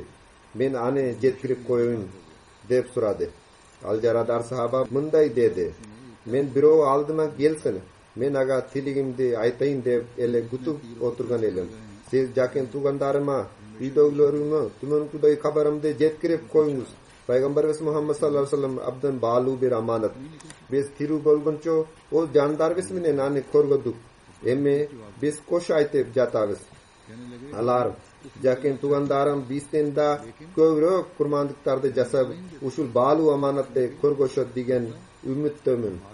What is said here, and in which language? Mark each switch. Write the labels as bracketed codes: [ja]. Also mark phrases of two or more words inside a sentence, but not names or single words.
[ky] Мен аны жеткирип коеюн деп сурады. Ал жарадар сахаба мындай деди: мен бирөө алдыма келсин, мен ага тилегимди айтайын деп эле күтүп отурган элем. Сиз жакын туугандарыма, үйдөгүлөрүмө түмөнкүдөй кабарымды жеткирип коюңуз. Пайгамбарыбыз Muhammad [ar] صلى الله عليه وسلم [ky] абдан баалуу бир аманат. Биз тирүү болгончо ол жандарыбыз менен аны көргөдүк. Эми биз кош айтып жатабыз. Алар жакын туугандарым бизден да көбүрөөк курмандыктарды жасап, ушул баалуу аманатты көргөшөт деген үмүттөмүн.